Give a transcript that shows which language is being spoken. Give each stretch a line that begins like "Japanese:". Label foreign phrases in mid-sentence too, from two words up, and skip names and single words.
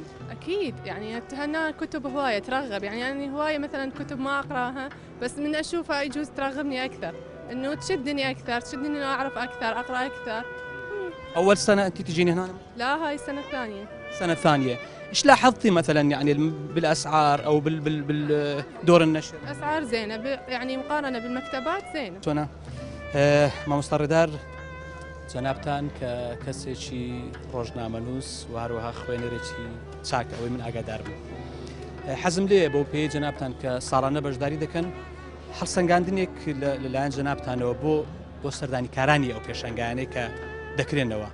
Arabic: اكيد يعني هنا كتب هوايه ترغب يعني هوايه مثلا كتب ما اقراها بس من اشوفها يجوز ترغبني اكثر انه تشدني اكثر تشدني انه اعرف اكثر اقرا اكثر اول سنه انت تجيني هنا؟ لا هاي السنة الثانية. السنه الثانيه. ايش لاحظتي مثلا يعني بالاسعار او بالدور النشر؟ أسعار زينة يعني مقارنة بالمكتبات زينة.
Central Kurdish: چۆنە مامۆستا ڕێدار جەنابتان کە کەسێکی ڕۆژنامەنووس و هەروەها خوێنەرێکی چاک ئەوەی من ئاگادار بوو. حەزم لێ بۆ پێی جەنابتان کە ساڵانە بەشداری دەکەن هەڵسەنگاندنێک لەلایەن جەنابتانەوە بۆ سەردانیکارانی ئەو پێشەنگانەی کە دەکرێنەوە.